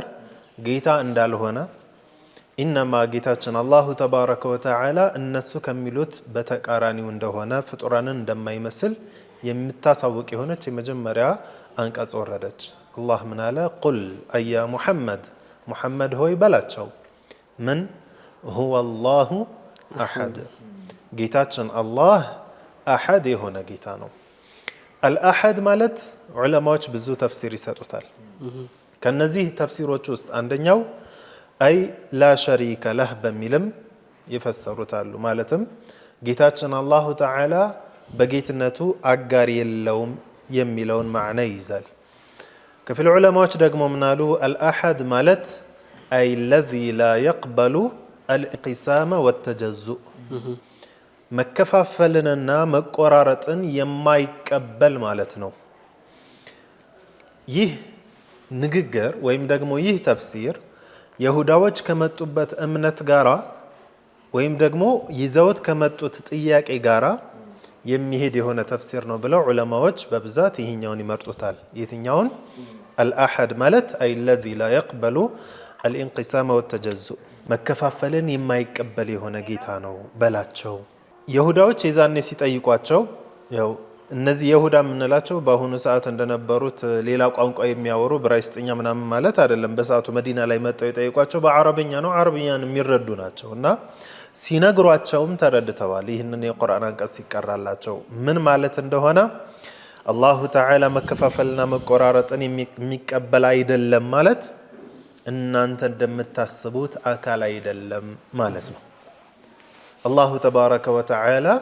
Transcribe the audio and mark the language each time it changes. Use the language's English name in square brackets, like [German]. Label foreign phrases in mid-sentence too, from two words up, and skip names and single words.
[Amharic] ጌታ እንዳልሆነ ኢነማ ጌታችን [Arabic] الله تبارك وتعالى [Amharic] እነሱ ከሚሉት በተቃራኒው እንደሆነ ፍጡራንን እንደማይመስል የምታሳውቅ የሆነች የመጀመሪያ አንቀጽ ወረደች አላህ ምን አለ [Arabic] قل يا [Amharic] ሙሐመድ ሆይ በላቸው ምን [Arabic] هو الله أحد [Amharic] ጌታችን አላህ አሐድ የሆነ ጌታ ነው አልአሐድ ማለት ዑለማዎች ብዙ ተፍሲር ይሰጡታል ከነዚህ ተፍሲሮች ውስጥ አንደኛው [Arabic] أي لا شريك له [Amharic] በሚልም ይፈሰሩታሉ ማለትም ጌታችን [Arabic] الله تعالى [Amharic] በጌትነቱ አጋር የለውም የሚለውን ማዕና ይይዛል ከፊል ዑለማዎች ደግሞ ምናሉ አልአሐድ ማለት አይ [Arabic] الذي لا يقبل الانقسام والتجزؤ [Amharic] መከፋፈልንና መቆራረጥን የማይቀበል ማለት ነው ይህ ንግግር ወይም ደግሞ ይህ ተፍሲር ይሁዳዎች ከመጡበት እምነት ጋራ ወይም ደግሞ ይዘውት ከመጡት ጥያቄ ጋራ የሚሄድ የሆነ ተፍሲር ነው ብለው ዑለማዎች በብዛት ይህኛውን ይመርጡታል የትኛውን አልአሐድ ማለት አይ [Arabic] الذي لا يقبل الانقسام والتجزؤ [Amharic] መከፋፈልን የማይቀበል የሆነ ጌታ ነው በላቸው ይሁዳዎች የዛኔ ሲጠይቋቸው ያው እነዚህ ይሁዳ ምንላቸው በአሁኑ ሰዓት እንደነበሩት ሌላ ቋንቋ የሚያወሩ ብራይስጥኛ ምናምን ማለት አይደለም በሰዓቱ መዲና ላይ መጣው ይጠይቋቸው በአረብኛ ነው አረብኛን የሚረዱ ናቸውና ሲነግሯቸውም ተረድተዋል ይህንን የቁርአን አንቀጽ ሲቀራላቸው ምን ማለት እንደሆነ [Arabic] الله تعالى [Amharic] መከፋፈልና መቆራረጥን የሚቀበል አይደለም ማለት እናንተ እንደምታስቡት አካል አይደለም ማለት ነው [Arabic] الله تبارك وتعالى